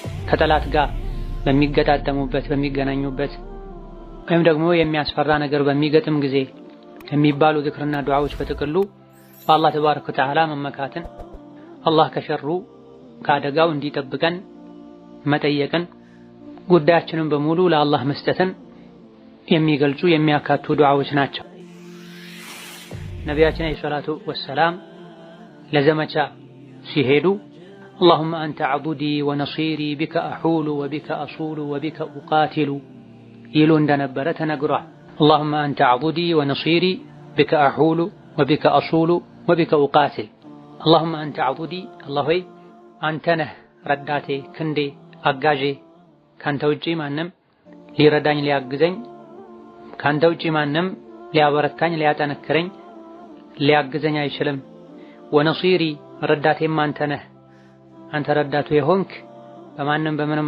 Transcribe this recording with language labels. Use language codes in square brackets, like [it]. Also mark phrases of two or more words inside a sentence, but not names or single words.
[am] ከጠላት ጋር በሚገጣጠሙበት በሚገናኙበት ወይም ደግሞ የሚያስፈራ ነገር በሚገጥም ጊዜ የሚባሉ ዚክርና ዱዓዎች በጥቅሉ በአላህ [ar] تبارك وتعالى [am] መመካትን፣ አላህ ከሸሩ ከአደጋው እንዲጠብቀን መጠየቅን፣ ጉዳያችንን በሙሉ ለአላህ መስጠትን የሚገልጹ የሚያካቱ ዱዓዎች ናቸው። ነቢያችን አለይሂ [ar] الصلاة والسلام [am] ለዘመቻ ሲሄዱ [ar] اللهم أنت عضدي ونصيري بك أحول وبك أصول وبك أقاتل يلو [am] እንደነበረ ተነግሯል። [ar] اللهم أنت عضدي ونصيري بك أحول وبك أصول وبك أقاتل اللهم أنت عضدي الله [am] ሆይ አንተ ነህ ረዳቴ፣ ክንዴ፣ አጋዤ። ካንተ ውጪ ማንም ሊረዳኝ ሊያግዘኝ፣ ካንተ ውጪ ማንም ሊያበረታኝ ሊያጠነክረኝ ሊያግዘኝ አይችልም። ወነሲሪ ረዳቴም አንተ ነህ፣ አንተ ረዳቱ የሆንክ በማንም በምንም